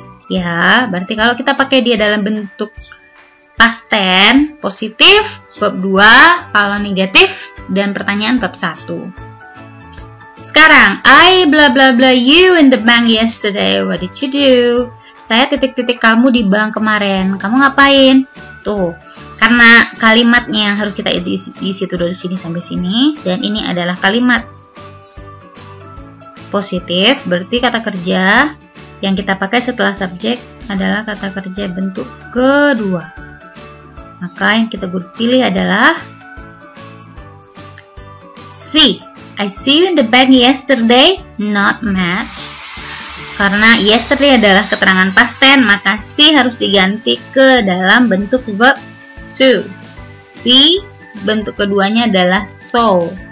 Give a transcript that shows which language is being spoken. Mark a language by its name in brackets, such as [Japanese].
[Indonesian] Ya, berarti kalau kita pakai dia dalam bentuk past tense, positif verb 2, kalau negatif dan pertanyaan verb 1. Sekarang, [English] I bla bla bla you in the bank yesterday. What did you do? [Indonesian] Saya titik-titik kamu di bank kemarin. Kamu ngapain? Tuh, karena kalimatnya harus kita isi tuh dari sini sampai sini, dan ini adalah kalimat positif, berarti kata kerja yang kita pakai setelah subjek adalah kata kerja bentuk kedua. Maka yang kita pilih adalah C. [English] I see you in the bank yesterday, not match. [Indonesian] Karena yesterday adalah keterangan past tense, maka C harus diganti ke dalam bentuk verb 2. C bentuk keduanya adalah saw.